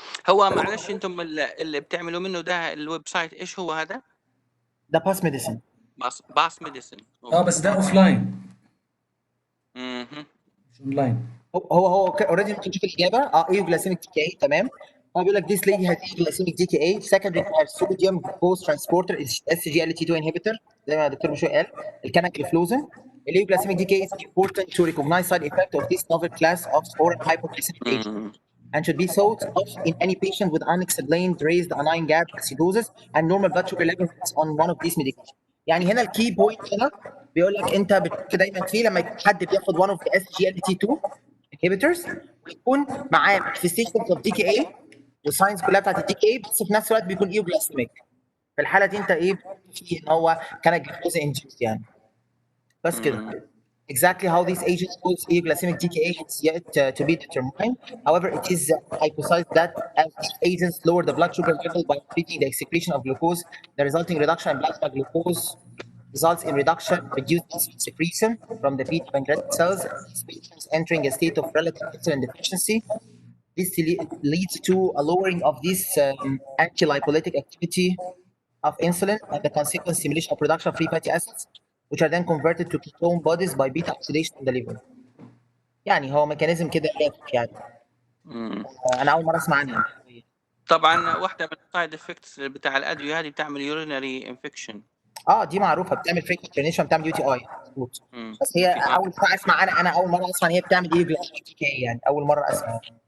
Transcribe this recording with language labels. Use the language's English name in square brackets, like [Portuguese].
[Arabic] هو معلش انتم اللي بتعملوا منه ده الويب سايت ايش هو هذا؟ ده باس ميديسن. باس ميديسن. بس ده اوف لاين مش اون لاين. هو اوريدي ممكن تشوف الاجابه ايو جلايسيميك دي كي اي تمام. هو بيقول لك [English] this lady had glycemic DKA secondary to sodium glucose transporter SGLT2 inhibitor [Arabic] زي ما الدكتور مشوي قال الكاناكليفلوزن. [English] Glycemic DKA is important to recognize side effect of this novel class of oral hypoglycemic agent and should be thought of in any patient with unexplained raised anion gap acidosis and normal blood sugar levels on one of these medications. [Arabic] يعني هنا الكي بوينت هنا بيقول لك انت بتفكر دايما فيه لما يكون حد بياخد [English] one of the SGLT2 inhibitors [Arabic] ويكون معاه [English] manifestations of DKA [Arabic] والساينس كلها بتاعت الدي كي بس في نفس الوقت بيكون ايو جلايسيميك. في الحاله دي انت ايه في ان هو كان جلوكوز انديوست يعني. بس كده. [English] Exactly how these agents cause euglycemic DKA is yet to be determined. However, it is hypothesized that as these agents lower the blood sugar level by increasing the excretion of glucose, the resulting reduction in plasma glucose results in reduced secretion from the beta pancreatic cells. These patients entering a state of relative insulin deficiency This leads to a lowering of this anti-lipolytic activity of insulin and the consequent stimulation of production of free fatty acids, which are then converted to ketone bodies by beta oxidation in the liver. [Arabic] يعني هو ميكانيزم كده لافف يعني. انا اول مره اسمع عنها. طبعا واحده من السايد افكتس بتاع الادويه هذه بتعمل يورينري انفكشن. دي معروفه، بتعمل فريكوينت يورينيشن، بتعمل يو تي اي مظبوط. بس هي اول مره اسمع، انا اول مره اسمع ان هي بتعمل ايه جلايكوسيلاتيد، يعني اول مره اسمع.